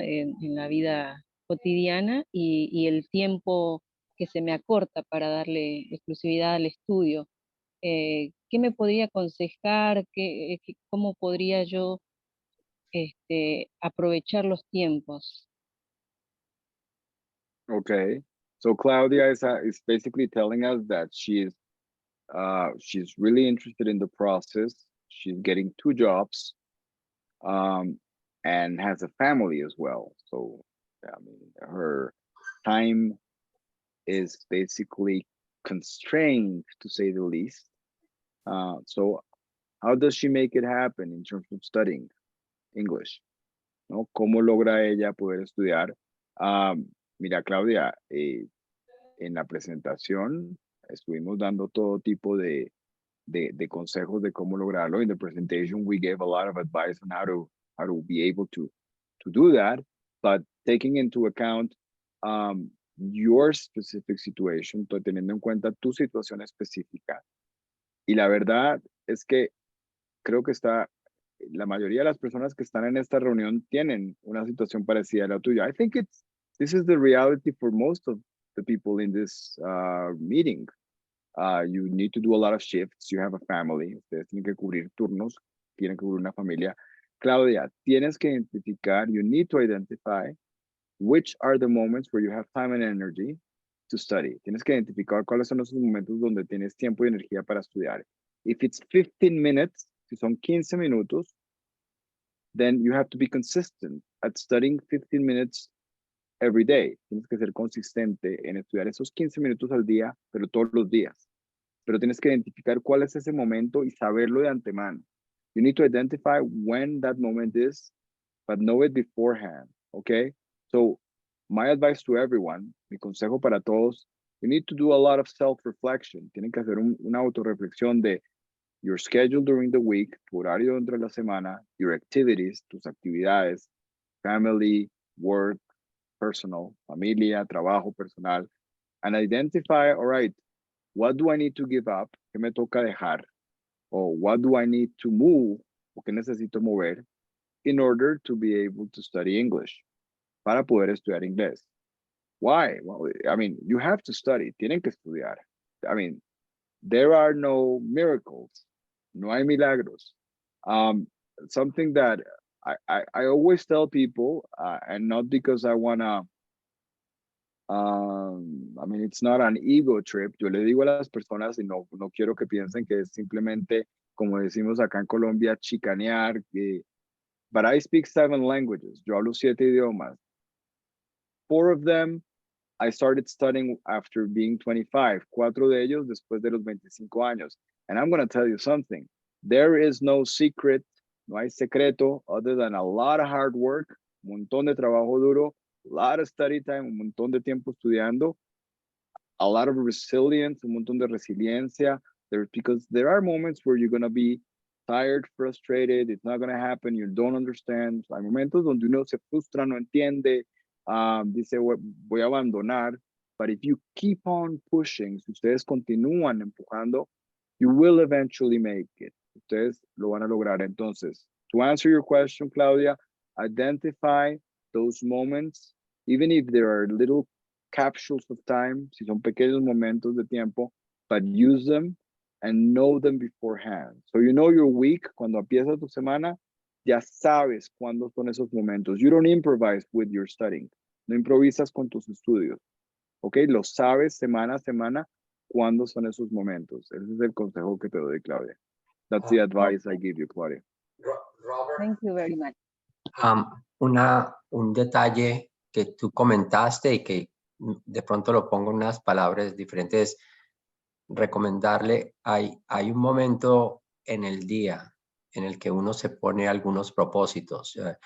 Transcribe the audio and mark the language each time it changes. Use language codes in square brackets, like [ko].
[es] En la vida cotidiana y el tiempo que se me acorta para darle exclusividad al estudio. ¿Qué me podría aconsejar? ¿Cómo podría yo aprovechar los tiempos? [en] Okay, so Claudia is basically telling us that she's really interested in the process. She's getting 2 jobs, and has a family as well. So, I mean, her time is basically constrained, to say the least. So how does she make it happen in terms of studying English? [es] ¿No? ¿Cómo logra ella poder estudiar? Mira, Claudia, en la presentación estuvimos dando todo tipo de consejos de cómo lograrlo. [en] In the presentation, we gave a lot of advice on how to be able to do that, but taking into account your specific situation, [es] teniendo en cuenta tu situación específica. Y la verdad es que creo que la mayoría de las personas que están en esta reunión tienen una situación parecida a la tuya. [en] I think this is the reality for most of the people in this meeting. You need to do a lot of shifts. You have a family. [es] Ustedes tienen que cubrir turnos, tienen que cubrir una familia. [en] Claudia, [es] tienes que identificar, [en] you need to identify which are the moments where you have time and energy to study. [es] Tienes que identificar cuáles son esos momentos donde tienes tiempo y energía para estudiar. [en] If it's 15 minutes, [es] si son 15 minutos, [en] then you have to be consistent at studying 15 minutes every day. [es] Tienes que ser consistente en estudiar esos 15 minutos al día, pero todos los días. Pero tienes que identificar cuál es ese momento y saberlo de antemano. [en] You need to identify when that moment is, but know it beforehand, okay? So my advice to everyone, [es] mi consejo para todos, [en] you need to do a lot of self-reflection. [es] Tienen que hacer una autorreflexión de [en] your schedule during the week, [es] tu horario dentro de la semana, [en] your activities, [es] tus actividades, [en] family, work, personal, [es] familia, trabajo, personal, [en] and identify, all right, what do I need to give up? [es] ¿Qué me toca dejar? [en] Or what do I need to move? [es] ¿O qué necesito mover? [en] In order to be able to study English. [es] Para poder estudiar inglés. [en] Why? Well, I mean, you have to study. [es] Tienen que estudiar. [en] I mean, there are no miracles. [es] No hay milagros. [en] Something that I always tell people, and not because I want to, I mean, it's not an ego trip. [es] Yo le digo a las personas, y no quiero que piensen que es simplemente, como decimos acá en Colombia, chicanear. [en] But I speak 7 languages. [es] Yo hablo 7 idiomas. [en] 4 of them I started studying after being 25. [es] 4 de ellos después de los 25 años. [en] And I'm going to tell you something. There is no secret, [es] no hay secreto, [en] other than a lot of hard work, [es] un montón de trabajo duro, [en] a lot of study time, [es] un montón de tiempo estudiando, [en] a lot of resilience, [es] un montón de resiliencia. [en] Because there are moments where you're going to be tired, frustrated, it's not going to happen, you don't understand. [es] Hay momentos donde uno se frustra, no entiende, dice voy a abandonar. [en] But if you keep on pushing, [es] si ustedes continúan empujando, [en] you will eventually make it. [es] Ustedes lo van a lograr. [en] Entonces, to answer your question, Claudia, identify those moments, even if there are little capsules of time, [es] si son pequeños momentos de tiempo, [en] but use them and know them beforehand. So you know your week, [es] cuando empieza tu semana, ya sabes cuándo son esos momentos. [en] You don't improvise with your studying. [es] No improvisas con tus estudios. ¿Ok? Lo sabes semana a semana cuándo son esos momentos. Ese es el consejo que te doy, Claudia. [en] That's the advice I give you, Claudia. Robert, Thank you very much. [es] un detalle que tú comentaste y que de pronto lo pongo en unas palabras diferentes, recomendarle, hay un momento en el día en el que uno se pone algunos propósitos.